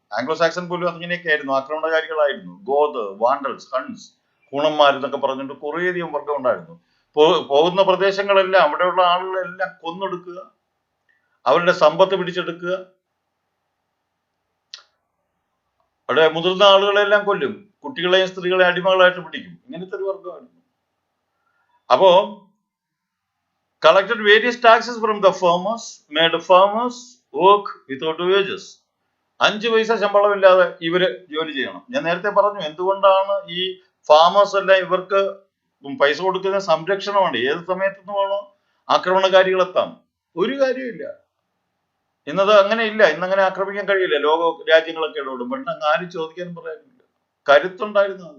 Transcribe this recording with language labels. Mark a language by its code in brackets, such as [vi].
[ml] Anglo Saxon പോലും അങ്ങനെയൊക്കെ ആയിരുന്നു, ആക്രമണകാരികളായിരുന്നു. ഗോദ്, വാണ്ടൽസ്, ഹൺസ്, കൂണന്മാർ എന്നൊക്കെ പറഞ്ഞിട്ട് കുറേയധികം വർഗം ഉണ്ടായിരുന്നു. പോകുന്ന പ്രദേശങ്ങളെല്ലാം അവിടെയുള്ള ആളുകളെല്ലാം കൊന്നൊടുക്കുക, അവരുടെ സമ്പത്ത് പിടിച്ചെടുക്കുക, അവിടെ മുതിർന്ന ആളുകളെല്ലാം കൊല്ലും. കുട്ടികളെയും സ്ത്രീകളെയും അടിമകളായിട്ട് പിടിക്കും. ഇങ്ങനത്തെ ഒരു വർഗമായിരുന്നു. [en] അപ്പോ collected various taxes from the farmers, made farmers work without wages. [ml] 5 പൈസ ശമ്പളമില്ലാതെ ഇവര് ജോലി ചെയ്യണം. ഞാൻ നേരത്തെ പറഞ്ഞു എന്തുകൊണ്ടാണ് ഈ ഫാമേഴ്സ് എല്ലാം ഇവർക്ക് പൈസ കൊടുക്കുന്ന സംരക്ഷണമാണ്. ഏത് സമയത്തുനിന്ന് വേണോ ആക്രമണകാരികളെത്താം. ഒരു കാര്യമില്ല. ഇന്നത് അങ്ങനെ ഇല്ല. ഇന്നങ്ങനെ ആക്രമിക്കാൻ കഴിയില്ല. ലോക രാജ്യങ്ങളൊക്കെ ഇടപെടും. പണ്ട് അങ്ങ് ആരും ചോദിക്കാനും പറയാനില്ല. കരുത്തുണ്ടായിരുന്നു.